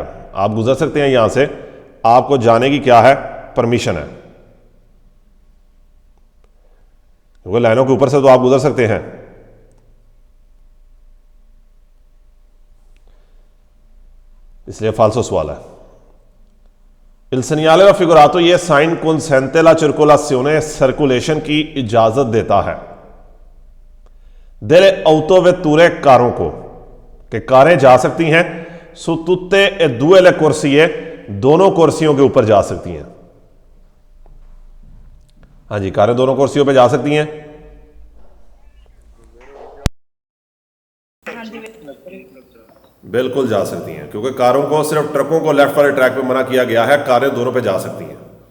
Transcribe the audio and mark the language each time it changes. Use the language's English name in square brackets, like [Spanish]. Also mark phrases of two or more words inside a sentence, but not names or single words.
[Hindi] आप गुजर सकते हैं यहां से, आपको जाने की क्या है, परमिशन है, क्योंकि लाइनों के ऊपर से तो आप गुजर सकते हैं। इसलिए फाल्सो सवाल है। [Italian] Il segnale raffigurato [Hindi] ये साइन [Italian] consente la circolazione [Hindi] सर्कुलेशन की इजाजत देता है [Italian] delle autovetture [Hindi] कारों को, कि कारें जा सकती हैं [Italian] su tutte e due le corsie, [Hindi] दोनों कुर्सियों के ऊपर जा सकती हैं। हाँ जी, कारें दोनों कुर्सियों पे जा सकती हैं। बिल्कुल जा सकती हैं, क्योंकि कारों को सिर्फ ट्रकों को लेफ्ट वाले ट्रैक पे मना किया गया है, कारें दोनों पे जा सकती हैं।